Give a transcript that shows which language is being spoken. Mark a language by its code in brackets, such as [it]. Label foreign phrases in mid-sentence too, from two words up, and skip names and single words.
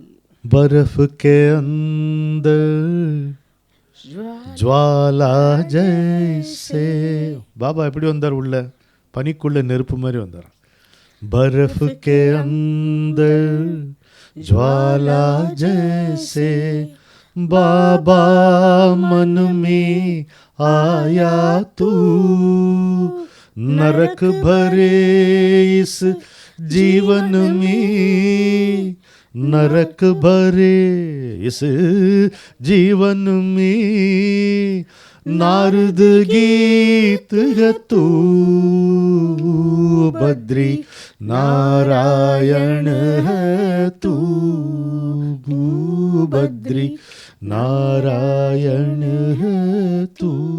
[hi] बर्फ के अंदर ज्वाला जैसे. [ta] பாபா எப்படி வந்தார்? உள்ள பனிக்குள்ள நெருப்பு மாதிரி வந்தார். [hi] बर्फ के अंदर ज्वाला जैसे बाबा मन में आया तू, नरक भरे इस जीवन में, नरक भरे इस जीवन में, नारद गीत है तू बद्री नारायण है तू बद्री नारायण है तू।